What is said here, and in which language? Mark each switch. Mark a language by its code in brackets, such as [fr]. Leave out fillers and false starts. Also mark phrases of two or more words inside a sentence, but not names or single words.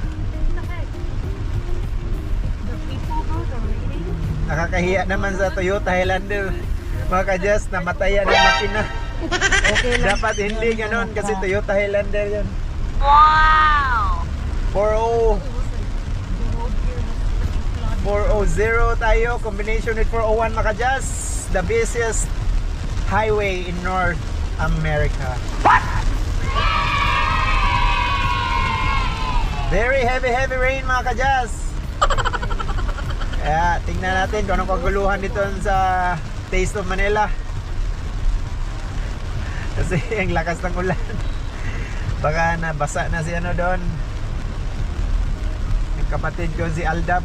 [tl] Nakakahiya naman sa Toyota Highlander. Mga kadyas, namatayan ang makina. Okay lang. Dapat hindi ganon kasi Toyota Highlander yan. Wow! 400 tayo, [en] combination with 401 [tl] mga kadyas. [en] The busiest highway in North America. Very heavy rain [tl] mga kadyas. Kaya tingnan natin kung anong kaguluhan dito sa Taste of Manila. Kasi ang lakas ng ulan. Baka nabasa na si ano doon. Yung kapatid ko si Aldab.